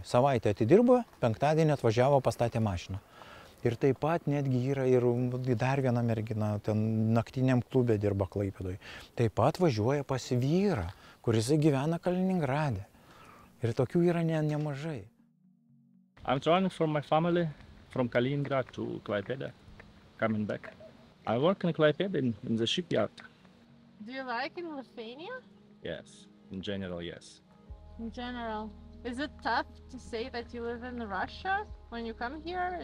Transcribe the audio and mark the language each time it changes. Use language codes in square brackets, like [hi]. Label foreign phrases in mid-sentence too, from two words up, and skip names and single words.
[lt] Savaitę atidirbo, penktadienį atvažiavo, pastatė mašiną. Ir taip pat netgi yra ir dar viena mergina, ten naktiniam klube dirba Klaipėdoje. Taip pat važiuoja pas vyrą, kuris gyvena Kaliningrade. Ir tokių yra nemažai. [en] I'm traveling from my family from Kaliningrad to Klaipėda, coming back. I work in Klaipėda in the shipyard. Do you like in Lithuania? Yes, in general, yes. In general. Is it tough to say that you live in Russia when you come here?